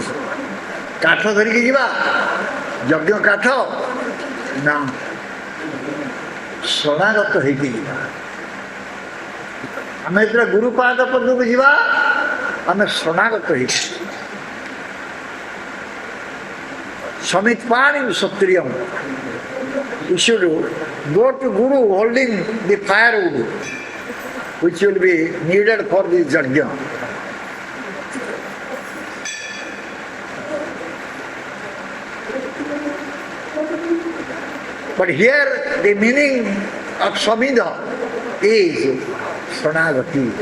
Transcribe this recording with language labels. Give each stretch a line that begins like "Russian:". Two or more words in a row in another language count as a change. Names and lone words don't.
Odia: କାଠ ଧରିକି ଯିବା, ଯଜ୍ଞ କାଠ ନା, ଶରଣାଗତ ହେଇକି ଯିବା. ଆମେ ଯେତେବେଳେ ଗୁରୁପାଦ ପଦକୁ ଯିବା ଆମେ ଶରଣାଗତ ହେଇକି.
Sanskrit: समित्पाणिं श्रोत्रियम्.
English: We should go to Guru holding the firewood, which will be needed for this yajna. But here the meaning of Samidha is Saranagati.